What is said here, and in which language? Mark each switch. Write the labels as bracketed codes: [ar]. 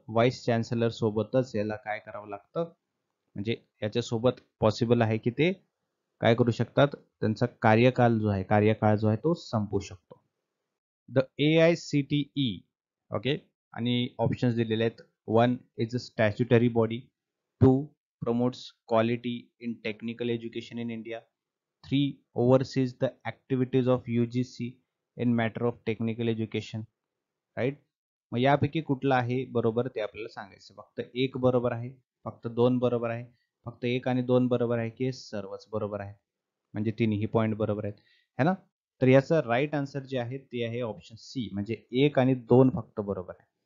[mr] Vice chancellor सोबतच याला काय करावं लागतं? म्हणजे याच्यासोबत पॉसिबल आहे की ते काय करू शकतात? त्यांचा कार्यकाळ जो आहे तो संपू शकतो. [en] the AICTE okay [mr] आणि ऑप्शन्स दिलेले आहेत. [en] 1 is a statutory body. 2 promotes quality in technical education in India. 3 oversees the activities of UGC in matter of technical education. Right. [mr] मग यापैकी कुठला आहे बरोबर ते आपल्याला सांगायचं. फक्त एक बरोबर आहे, फक्त 2 बरोबर आहे, फक्त 1 आणि 2 बरोबर आहे की सर्वच बरोबर आहे? म्हणजे तिन्ही पॉईंट बरोबर आहेत है ना. तर याचं राईट आन्सर जे आहे ते आहे ऑप्शन सी म्हणजे 1 आणि 2 फक्त बरोबर आहे.